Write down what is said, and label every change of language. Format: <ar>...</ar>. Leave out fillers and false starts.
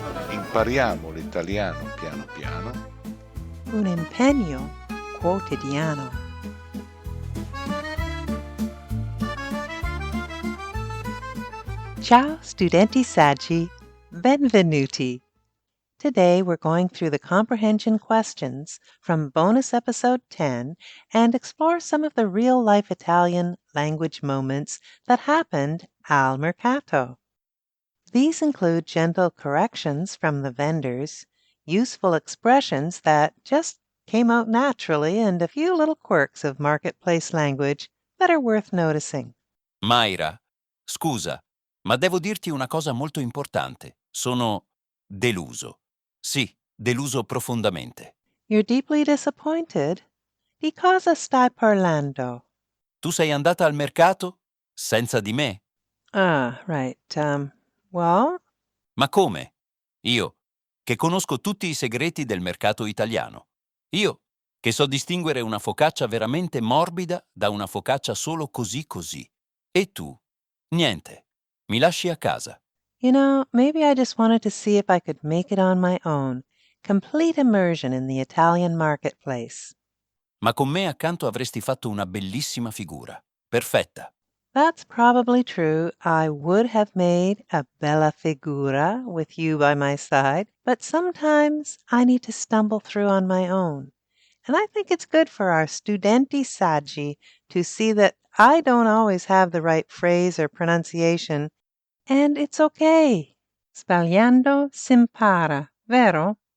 <it>Impariamo l'italiano piano piano. Un impegno quotidiano. Ciao studenti saggi, benvenuti.</it> <en>Today we're going through the comprehension questions from bonus episode 10 and explore some of the real-life Italian language moments that happened</en> <it>al Mercato.</it> <en>These include gentle corrections from the vendors, useful expressions that just came out naturally, and a few little quirks of marketplace language that are worth noticing.</en> <it>Mayra, scusa, ma devo dirti una cosa molto importante. Sono deluso. Sì, deluso profondamente.</it> <en>You're deeply disappointed?</en> <it>Di cosa stai parlando? Tu sei andata al mercato senza di me?</it> <en>Ah, right. Well,</en> <it>Ma come? Io, che conosco tutti i segreti del mercato italiano. Io, che so distinguere una focaccia veramente morbida da una focaccia solo così così. E tu? Niente. Mi lasci a casa.</it> <en>maybe I just wanted to see if I could make it on my own. Complete immersion in the Italian marketplace.</en> <it>Ma con me accanto avresti fatto una bellissima figura. Perfetta.</it> <en>That's probably true. I would have made a</en> <it>bella figura</it> <en>with you by my side, but sometimes I need to stumble through on my own. And I think it's good for our</en> <it>studenti saggi</it> <en>to see that I don't always have the right phrase or pronunciation, and it's okay.</en> <it>Sbagliando s'impara, vero?</it>